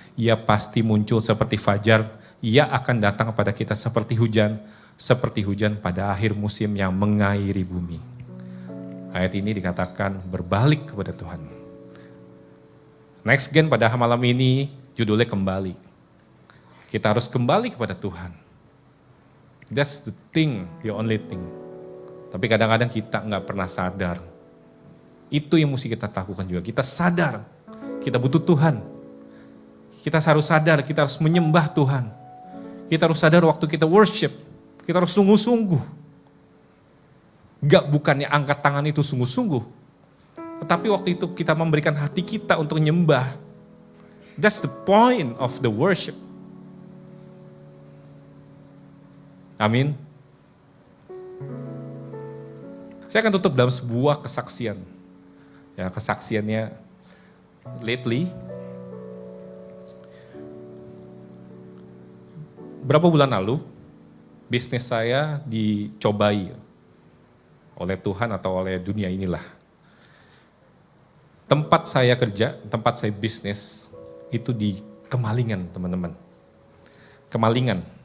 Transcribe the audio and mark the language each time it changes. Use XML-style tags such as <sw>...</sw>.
<id>Ia pasti muncul seperti fajar, ia akan datang kepada kita seperti hujan pada akhir musim yang mengairi bumi. Ayat ini dikatakan berbalik kepada Tuhan. Next Gen pada malam ini judulnya kembali. Kita harus kembali kepada Tuhan.</id> <en>That's the thing, the only thing.</en> <id>Tapi kadang-kadang kita nggak pernah sadar. Itu yang mesti kita lakukan juga. Kita sadar, kita butuh Tuhan. Kita harus sadar, kita harus menyembah Tuhan. Kita harus sadar waktu kita worship, kita harus sungguh-sungguh. Gak bukannya angkat tangan itu sungguh-sungguh. Tetapi waktu itu kita memberikan hati kita untuk menyembah.</id> <en>That's the point of the worship.</en> <id>Amin. Saya akan tutup dalam sebuah kesaksian. Ya, kesaksiannya lately. Berapa bulan lalu, bisnis saya dicobai oleh Tuhan atau oleh dunia inilah. Tempat saya kerja, tempat saya bisnis, itu di Kemalingan, teman-teman. Kemalingan.</id>